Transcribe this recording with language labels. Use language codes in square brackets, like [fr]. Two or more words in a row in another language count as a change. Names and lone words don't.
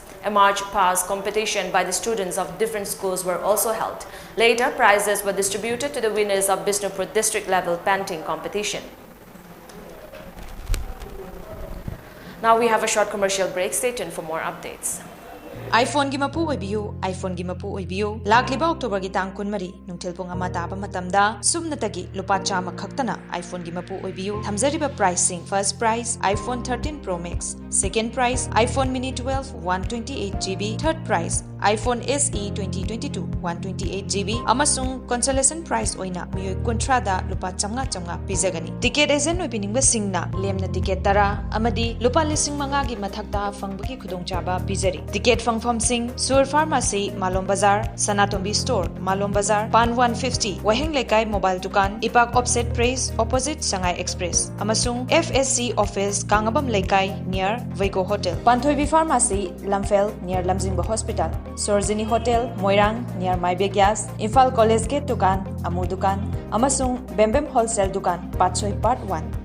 [en] A march past competition by the students of different schools were also held. Later, prizes were distributed to the winners of Bishnupur district level painting competition. Now we have a short commercial break. Stay tuned for more updates. [mni] iPhone gi mapu oibiu, iPhone gi mapu oibiu. Lakliba October gi tang kunmari, nungtil pong ama taba matamda, sumnatagi lupa chama khaktana iPhone gi mapu oibiu. Thamjariba pricing: [en] first price [mni] iPhone 13 Pro Max, [en] second price [mni] iPhone Mini 12 128GB, [en] third price [mni] iPhone SE 2022 128GB, amasung [en] consolation price [mni] oina miyoi kontrada lupa chamnga pizagani. [en] Ticket agent [mni] oibiningba singna lemna ticket tara amadi lupa lising manga gi mathakta fangbagi khudongchaba pizari. Ticket Fangfam Singh, Sur Pharmacy, Malom Bazar, Sanatombi Store, Malom Bazar, Pan 150, Waheng Lekai Mobile Dukan, Ipak Offset Praise, opposite Shanghai Express, Amasung FSC Office, Kangabam Lekai, near Vaiko Hotel, Panthoibi Pharmacy, Lamphel, near Lamjingba Hospital, Sorzini Hotel, Moirang, near Maibe Gas, Infal College Gate Dukan, Amu Dukan, Amasung Bembem Wholesale Dukan, Patsoi Part 1.